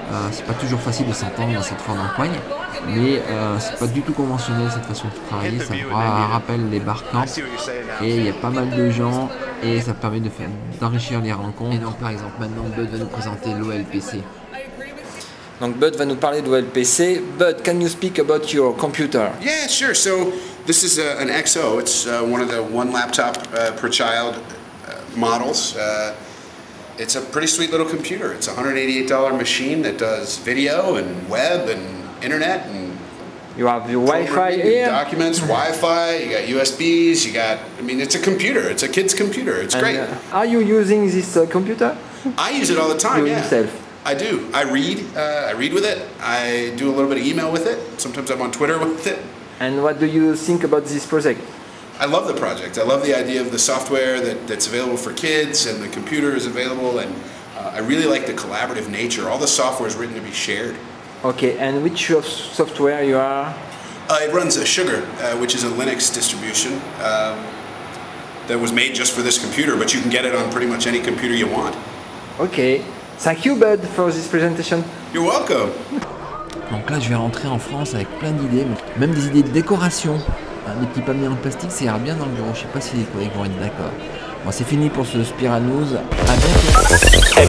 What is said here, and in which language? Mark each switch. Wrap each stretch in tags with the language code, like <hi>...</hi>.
<fr>C'est pas toujours facile de s'entendre dans cette forme d'empoigne, mais c'est pas du tout conventionnel cette façon de travailler, ça rappelle les barcamps, et il y a pas mal de gens, et ça permet d'enrichir les rencontres. Et donc par exemple maintenant Bud va nous présenter l'OLPC. Donc Bud va nous parler de l'OLPC.</fr> <en>Bud, can you speak about your computer? Yeah, sure. So this is an XO. It's one of the one laptop per child models. It's a pretty sweet little computer. It's a $188 machine that does video and web and internet and you have your Wi-Fi here, documents, Wi-Fi. You got USBs. It's a computer. It's a kid's computer. It's great. Are you using this computer? I use it all the time. Yeah. Yourself? I do. I read with it. I do a little bit of email with it. Sometimes I'm on Twitter with it. And what do you think about this project? I love the project. I love the idea of the software that's available for kids, and the computer is available, and I really like the collaborative nature. All the software is written to be shared. Okay, and which software you are? It runs Sugar, which is a Linux distribution that was made just for this computer, but you can get it on pretty much any computer you want. Okay. Thank you, Bud, for this presentation. You're welcome.</en> <fr>Donc là, je vais rentrer en France avec plein d'idées, même des idées de décoration. Des petits palmiers en plastique, ça ira bien dans le bureau. Je sais pas si les collègues vont être d'accord. Bon, c'est fini pour ce Spiral News. À bientôt.</fr>